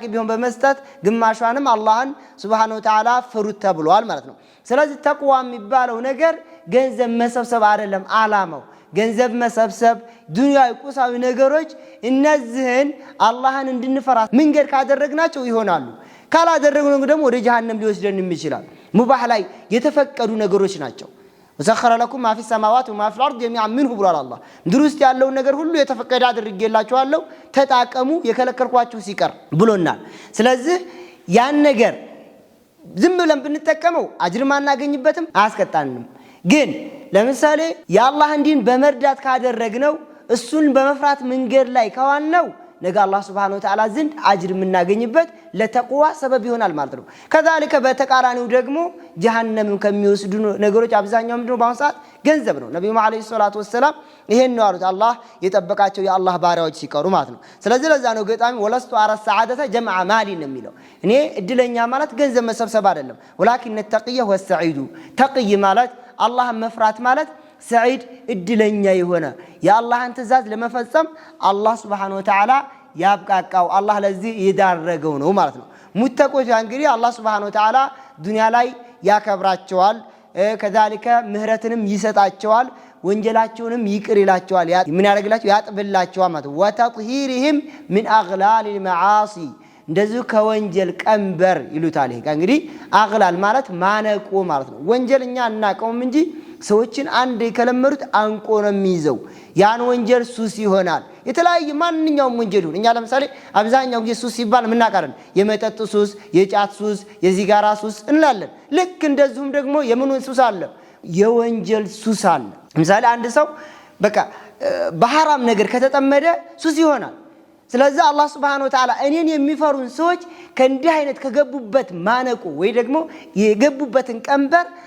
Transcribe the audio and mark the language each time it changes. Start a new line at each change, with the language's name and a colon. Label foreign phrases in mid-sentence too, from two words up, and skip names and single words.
Amharic: ቢሆን በመስጠት ግማሿንም አላህን
Arabic: سبحانه وتعالى
Amharic: ፍሩት ተብሏል ማለት ነው ስለዚህ ተቅዋ የሚባለው ነገር ገንዘብ መሰብሰብ አይደለም አላማው ገንዘብ መሰብሰብ ዱንያዊ ቁሳዊ ነገሮች እነዚህን አላህን እንድንፈራ መንገድ ካደረግናቸው ይሆናሉ ካላደረግነው ደግሞ ወደ ጀሃነም ሊወስደን ይችላል ሙባህ ላይ የተፈቀዱ ነገሮች ናቸው
Arabic: وسخر لكم ما في السماوات وما في الارض جميعا منه
Amharic: ብሏል አላህ ድሩስ ያለው ነገር ሁሉ የተፈቀደ አድርጌላችኋለሁ ተጣቀሙ የከለከልኳችሁ ሲቀር ብሎናል ስለዚህ ያን ነገር ዝም ብለን ብንጠቀመው አጅር ማናገኝበትም አያስቀጣንም ግን ለምሳሌ የአላህን ዲን በመርዳት ካደረግነው እሱን በመፍራት መንገድ ላይ ከዋልነው ነገ አላህ
Arabic: سبحانه وتعالى
Amharic: ዘንድ አጅር የምናገኝበት ለተቅዋ ሰበብ ይሆናል ማለት ነው ከዛልከ በተቃራኒው ደግሞ ጀሃነም ከሚወስዱ ነገሮች አብዛኛው ምንድነው ባንሳት ገንዘብ ነው ነብዩ መሐመድ
Arabic: صلى الله عليه وسلم
Amharic: ይሄን ነው አሉት አላህ የጠበቃቸው የአላህ ባሪያዎች ሲቀሩ ማለት ነው ስለዚህ ለዛ ነው ገጣሚ
Arabic: ولست أرى السعادة جمع مال
Amharic: ነው የሚለው እኔ እድለኛ ማለት ገንዘብ መሰብሰብ አይደለም
Arabic: ولكن التقي هو السعيد
Amharic: ተቅይ ማለት አላህ መፍራት ማለት سعيد እድለኛ የሆነ የአላህን ትእዛዝ ለመፈጸም አላህ Subhanahu Wa Ta'ala ያብቃቃው አላህ ለዚህ ይዳረገው ነው ማለት ነው ሙተቆች እንግዲህ አላህ
Arabic: سبحانه وتعالى
Amharic: ዱንያ ላይ ያከብራቸዋል ከዛልከ ምህረትንም ይሰጣቸዋል ወንጀላቸውንም ይቅር ይላቸዋል ምን ያደርግላቸው ያጥብላቸዋል ማለት
Arabic: وتطهيرهم من أغلال المعاصي
Amharic: እንደዚህ ከወንጀል ቀንበር ይሉታል ይሄ እንግዲህ አግላል ማለት ማነቆ ማለት ነው ወንጀልኛ እናቀውም እንጂ ሰዎችን አንድ ከለመሩት አንቆ ነው የሚይዘው ያን ወንጀል ሱስ ይሆናል የተለያየ ማንኛውም ወንጀል ይሁን እኛ ለምሳሌ አብዛኛው ጊዜ ሱስ ሲባል ምን እናቀርም የመጠጥ ሱስ የጫት ሱስ የሲጋራ ሱስ እንላለን ልክ እንደዚሁም ደግሞ የምን ሱስ አለ የወንጀል ሱስ አለ ለምሳሌ አንድ ሰው በቃ በሐራም ነገር ከተጠመደ ሱስ ይሆናል ስለዚህ አላህ
Arabic: سبحانه وتعالى
Amharic: እኔን የሚፈሩን ሰዎች ከእንዲህ አይነት ከገቡበት ማነቁ ወይ ደግሞ የገቡበትን ቀንበር